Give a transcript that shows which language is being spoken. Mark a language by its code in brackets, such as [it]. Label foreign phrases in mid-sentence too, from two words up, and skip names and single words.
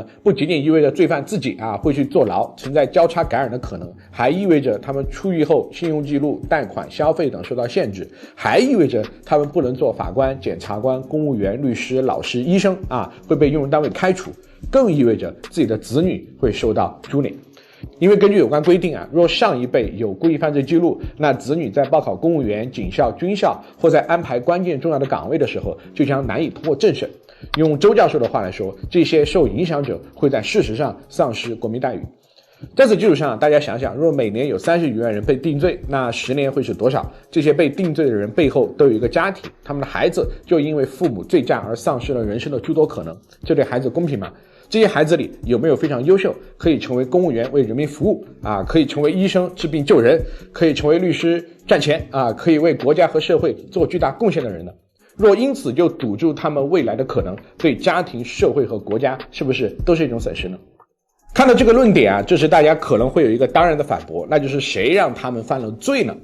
[zh] 不僅僅意味着罪犯自己會去坐牢，存在交叉感染的可能，還意味着他們出獄後信用記錄、貸款、消費等受到限制，還意味着他們不能做法官、檢察官、公務員、律師、老師、醫生會被用人單位開除，更意味着自己的子女會受到株連。因為根據有關規定若上一輩有故意犯罪記錄，那子女在報考公務員、警校、軍校或在安排關鍵重要的崗位的時候，就將難以通過政審。用周教授的話來說，這些受影響者會在事實上喪失國民待遇。在此基礎上，大家想想，若每年有30余万人被定罪，那10年会是多少？这些被定罪的人背后都有一个家庭，他们的孩子就因为父母醉驾而丧失了人生的诸多可能，这对孩子公平吗？这些孩子裡有没有非常優秀，可以成為公務員為人民服務可以成為醫生治病救人，可以成為律師賺錢可以為國家和社會做巨大貢獻的人呢？若因此就堵住他們未來的可能，對家庭、社會和國家是不是都是一種損失呢？看到這個論點這時大家可能會有一個當然的反駁，那就是誰讓他們犯了罪呢？